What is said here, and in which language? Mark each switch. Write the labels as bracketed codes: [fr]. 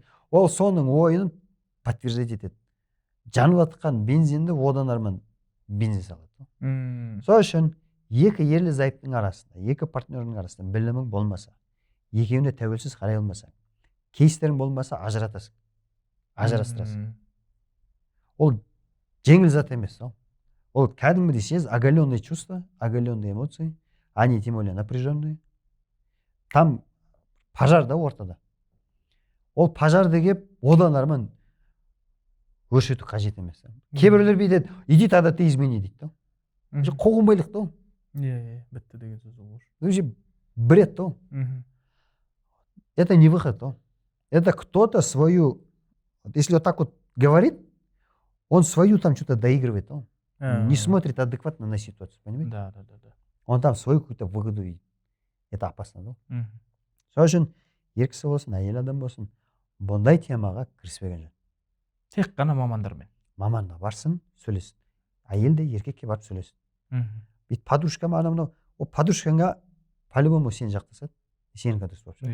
[kk] Ол соның ойын подтверждать етеді. Жанып жатқан бензинді одан арман бензин салады. Сол үшін екі ерлі зайыптың арасында, екі партнердің арасында білімің болмаса, екеуіне тәуелсіз қарай алмасаң, кейстерің болмаса ажыратасың, ажырастырасың. Ол жеңіл зат емес. Ол кәдімгідей сез [ru] оголенные чувства, оголенные эмоции, они тем более напряженные. Там пожар [kk] да ортада. Ол пожарды кеп, одан арман өршету қажет емес. Кейбіреулер бүйтеді, [ru] иди тогда ты измени [kk] дейді. Қоғымбайлық та ол. Бітті деген сөз ол. [ru] Уже бред то. Это не выход то. Это кто-то свою Вот если вот так вот говорит, он свою там что-то доигрывает, он не Ә, смотрит адекватно на ситуацию, понимаете? да. Он там свою какую-то выгоду видит. Это опасно, да? Мгм. [kk] Сол үшін ер кісі болсын, әйел адам болсын, бұндай темаға кіріспеген жөн. Тек қана мамандармен. Маманға барсын, сөйлесін. Әйел де еркекке барып сөйлесін. Мгм. Бүйтіп подружкама анау мынау, ол подружкаңа по-любому сені жақтасады, сенікі дұрыс болып шығады.